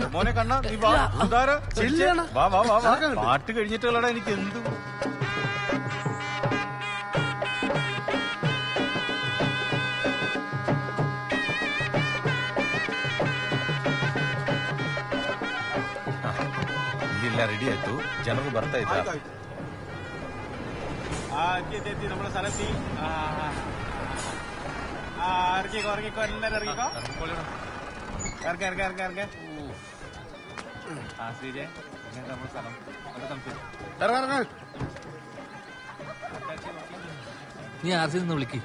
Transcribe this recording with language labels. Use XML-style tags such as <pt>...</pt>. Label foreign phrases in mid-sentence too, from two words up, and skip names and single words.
<ml>മോനെ കണ്ണ നീ വാ. വാ വാ വാ വാ. പാട്ട് കഴിഞ്ഞിട്ടുള്ളടാ എനിക്ക് എന്ത്. ഇല്ല റെഡി ആയിട്ടു.</ml> <kn>ಜನರು ಬರ್ತಾ ಇದ್ದಾರೆ.</kn> <ml>നമ്മുടെ സ്ഥലത്തി ഇറങ്ങിക്കോ ഇറങ്ങിക്കോ എല്ലാരും ഇറങ്ങിക്കോ. ഇറങ്ങ ശ്രീജെ നമ്മുടെ സ്ഥലം നീ ആർസി നിന്ന് വിളിക്ക്.</ml>